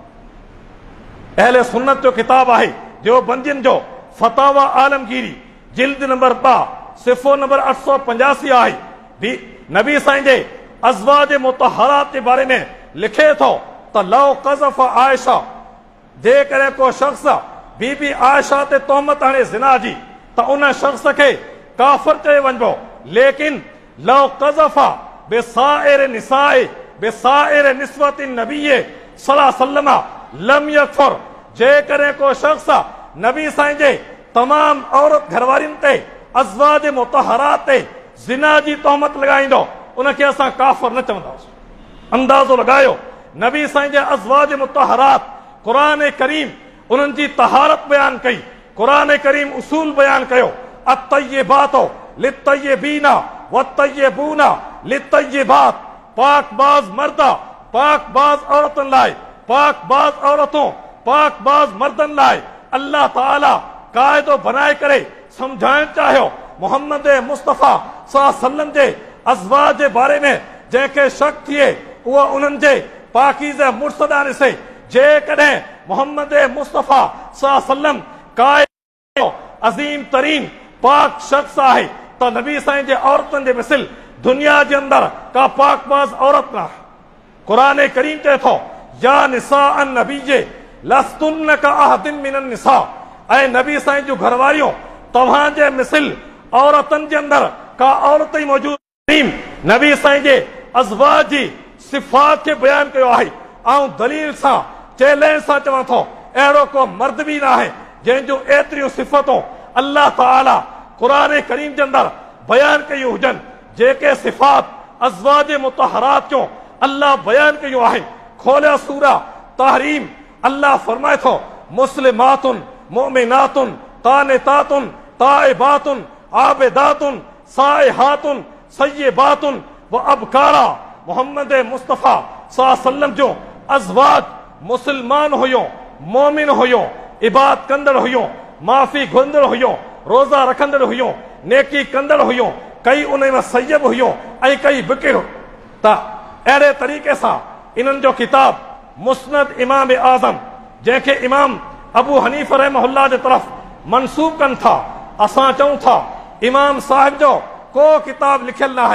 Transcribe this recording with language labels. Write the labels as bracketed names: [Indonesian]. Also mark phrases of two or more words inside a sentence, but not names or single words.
[Sindhi] अहले सुन्नत जो किताब आहे देवबंदियुनि जो फतावा आलमगीरी, जिल्द नंबर 2 सिफ़ो नंबर 885 आहे। नबी साईं जे अज़वाज मुतहरात जे बारे में लिखे थो त [Arabic] لو قذف عائشة, [Sindhi] जेकॾहिं को शख़्स बीबी आयशा ते तोहमत हणे ज़िना जी त उन शख़्स खे काफ़िर चयो वञिबो। [Arabic] لكن لو قذف بسائر نساء بسائر نسوة النبي صلى الله عليه وسلم لم يكفر, [Sindhi] जेकॾहिं को शख़्स नबी साईं जे तमाम औरत घरवारियुनि ते अज़वाज मुतहरात ते ज़िना जी तोहमत लॻाईंदो, उनखे असां काफ़िर न चवंदासीं। अंदाज़ो लॻायो, नबी साईं जे अज़वाज मुतहरात, क़ुरान करीम उन्हनि जी तहारत बयान कई, क़ुरान करीम उसूल बयान कयो, [Arabic] الطيبات للطيبين والطيبون للطيبات, [Sindhi] पाकबाज़ मर्दा पाकबाज़ औरतुनि लाइ, पाकबाज़ औरतूं पाकबाज़ मर्दनि लाइ अल्लाह ताला क़ाइदो बनाए करे समझाइण चाहियो। मोहम्मद मुस्तफ़ा [Arabic] صلى الله عليه وسلم [Sindhi] जे अज़वाज जे बारे में जंहिंखे शक थिए उहो उन्हनि जे पाकीज़ मुर्सदा ॾिसे। जेकॾहिं मोहम्मद मुस्तफ़ा [Arabic] صلى الله عليه وسلم [Sindhi] क़ाइदो अज़ीम तरीन पाक शख़्स आहे त नबी साईं जे औरतुनि जे मिसल दुनिया जे अंदरि का पाकबाज़ औरत न आहे। क़ुरान करीम चए थो, [Arabic] يا نساء النبي لستن كأحد من النساء, [Sindhi] ऐं नबी साईं जूं घरवारियूं तव्हांजे मिसल औरतुनि जे अंदरि का औरत ई मौजूद नबी साईं जे अज़वाज जी सिफ़ात के बयान कयो आहे। ऐं दलील सां चैलेंज सां चवां थो, अहिड़ो को मर्द बि न आहे जंहिंजूं एतिरियूं सिफ़तूं अल्लाह ताला क़ुरान करीम जे अंदरि बयान कयूं हुजनि, जेके सिफ़ात अज़वाज मुतहरात जो अल्लाह बयान कयूं आहिनि। खोलिया सूरा तहरीम, अल्लाह फरमाए थो, [Arabic] مسلمات مؤمنات قانتات تائبات عابدات سائحات ثيبات وأبكارا. [Sindhi] मोहम्मद मुस्तफ़ा [Arabic] صلى الله عليه وسلم [Sindhi] जो अज़वाज मुसलमान हुयो, मोमिन हुयो, इबादत कंदड़ हुयो, माफ़ी घुरंदड़ हुयो, रोज़ा रखंदड़ हुयो, नेकी कंदड़ हुयो, कई उन में सय्यब हुयो ऐं कई बिकिर। त अहिड़े तरीक़े सां इन्हनि जो किताब मुस्नद इमाम आज़म, जंहिंखे इमाम अबू हनीफ़ रहमहुल्लाह जे तरफ़ मनसूब कनि था, असां चऊं था इमाम साहिब जो को किताब लिखियल न आहे।